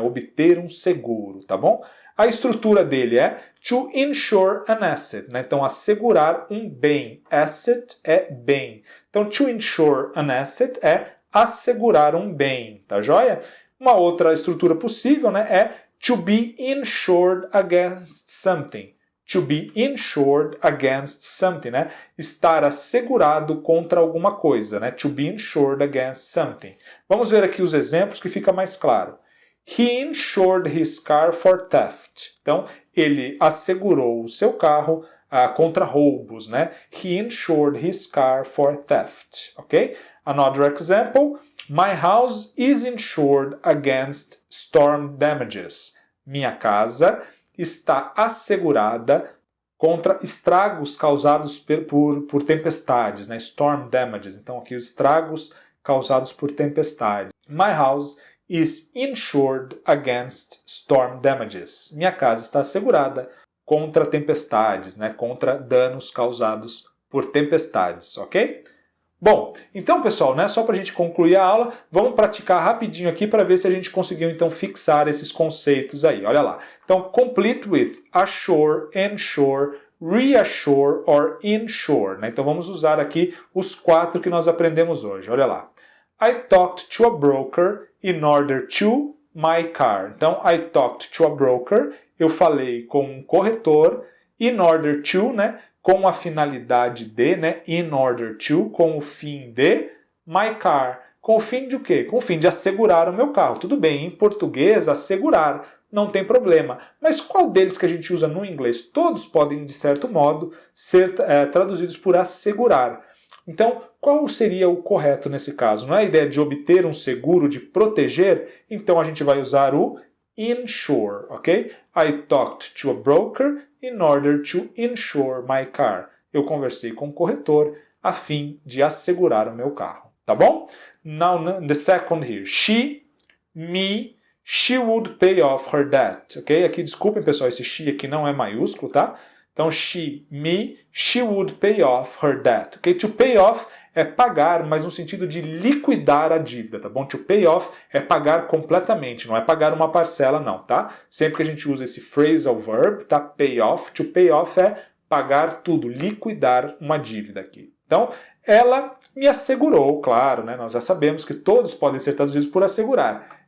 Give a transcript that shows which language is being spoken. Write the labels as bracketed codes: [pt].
[pt] Obter um seguro, tá bom? A estrutura dele é [en] to insure an asset, [pt] né? Então, assegurar um bem. Asset é bem. Então, [en] to insure an asset [pt] é assegurar um bem, tá joia? Uma outra estrutura possível, né, é [en] to be insured against something. To be insured against something, né? [pt] Estar assegurado contra alguma coisa, né? [en] To be insured against something. [pt] Vamos ver aqui os exemplos que fica mais claro. [en] He insured his car for theft. [pt] Então, ele assegurou o seu carro contra roubos, né? [en] He insured his car for theft, ok? Another example. My house is insured against storm damages. [pt] Minha casa está assegurada contra estragos causados por tempestades, né? [en] Storm damages. [pt] Então, aqui os estragos causados por tempestades. [en] My house is insured against storm damages. [pt] Minha casa está assegurada contra tempestades, né? Contra danos causados por tempestades, ok? Bom, então pessoal, né, só para a gente concluir a aula, vamos praticar rapidinho aqui para ver se a gente conseguiu então fixar esses conceitos aí. Olha lá. [en] Então, complete with assure, ensure, reassure or insure. [pt] Né? Então vamos usar aqui os 4 que nós aprendemos hoje. Olha lá. [en] I talked to a broker in order to my car. [pt] Então, [en] I talked to a broker, [pt] eu falei com um corretor, [en] in order to, [pt] né? Com a finalidade de, né? [en] In order to, [pt] com o fim de, my car. Com o fim de o quê? Com o fim de assegurar o meu carro. Tudo bem, em português, assegurar, não tem problema. Mas qual deles que a gente usa no inglês? Todos podem, de certo modo, ser traduzidos por assegurar. Então, qual seria o correto nesse caso? Não é a ideia de obter um seguro, de proteger? Então a gente vai usar o insure, ok? [en] I talked to a broker in order to insure my car. [pt] Eu conversei com o corretor a fim de assegurar o meu carro, tá bom? [en] Now, the second here. She, me, she would pay off her debt, ok? [pt] Aqui, desculpem pessoal, esse she aqui não é maiúsculo, tá? [en] Então, she, me, she would pay off her debt. Okay? [pt] To pay off é pagar, mas no sentido de liquidar a dívida, tá bom? To pay off é pagar completamente, não é pagar uma parcela não, tá? Sempre que a gente usa esse phrasal verb, tá? Pay off, to pay off é pagar tudo, liquidar uma dívida aqui. Então, ela me assegurou, claro, né? Nós já sabemos que todos podem ser traduzidos por assegurar.